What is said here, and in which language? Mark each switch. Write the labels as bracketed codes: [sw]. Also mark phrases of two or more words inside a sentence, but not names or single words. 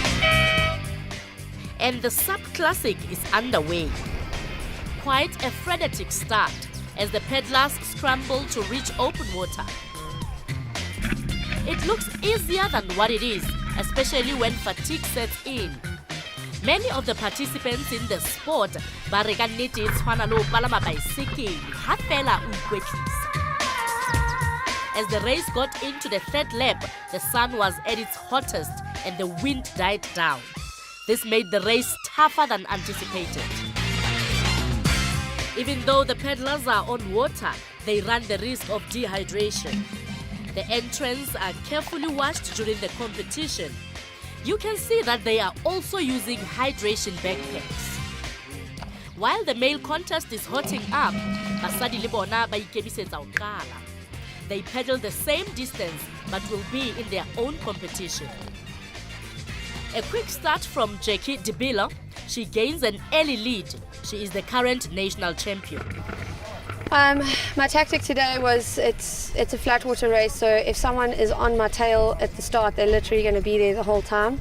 [en] And the SUP Classic is underway. Quite a frenetic start as the paddlers scramble to reach open water. It looks easier than what it is, especially when fatigue sets in. Many of the participants in the sport [st] ba re kannete e tshwana le ho palama baesekele ha fela o ikwetlisa. [en] As the race got into the third lap, the sun was at its hottest and the wind died down. This made the race tougher than anticipated. Even though the paddlers are on water, they run the risk of dehydration. The entrants are carefully washed during the competition. You can see that they are also using hydration backpacks. While the male contest is hotting up, [st] basadi le bona ba ikemisetsa ho qala. [en] They paddle the same distance but will be in their own competition. A quick start from Jackie Dibilo. She gains an early lead. She is the current national champion. My tactic today was it's a flat water race, so if someone is on my tail at the start, they're literally going to be there the whole time.